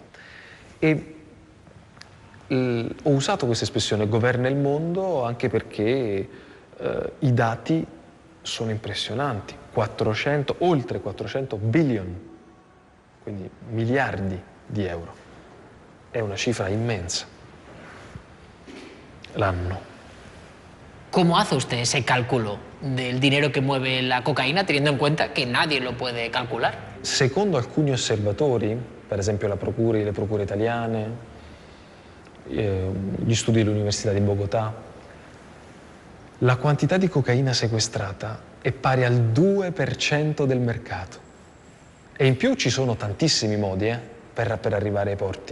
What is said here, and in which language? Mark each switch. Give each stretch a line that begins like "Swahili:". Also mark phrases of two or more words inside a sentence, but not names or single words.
Italian: E ho usato questa espressione, governa il mondo, anche perché i dati sono impressionanti. Oltre 400 billion, quindi miliardi di euro. È una cifra immensa. L'anno.
Spanish: ¿Cómo hace usted ese cálculo del dinero que mueve la cocaína, teniendo en cuenta que nadie lo puede calcular?
Italian: Secondo alcuni osservatori, per esempio le procure italiane, gli studi dell'Università di Bogotà, la quantità di cocaina sequestrata è pari al 2% del mercato. E in più ci sono tantissimi modi per arrivare ai porti.